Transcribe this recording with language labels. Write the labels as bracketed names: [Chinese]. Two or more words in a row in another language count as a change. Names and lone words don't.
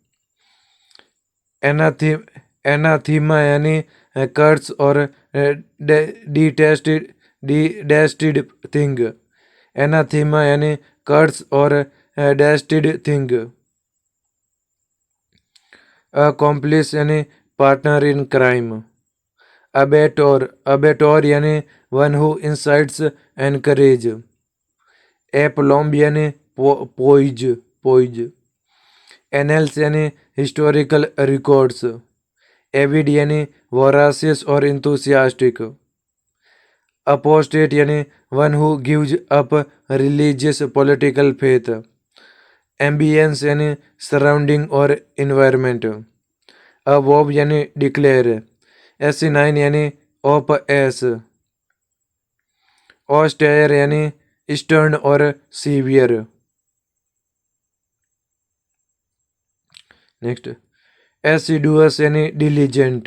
[English] anathema यानी curse और detested thing। anathema यानी curse और detested thing। accomplice यानी partner in crime। abettor यानी one who incites encourage। aplomb यानी poise। annals यानी historical records। avid यानी voracious और enthusiastic। apostate यानी one who gives up religious political faith। ambience यानी surrounding और environment। avow यानी declare. asinine यानी of ass। austere यानी stern और severe। next, assiduous यानी diligent।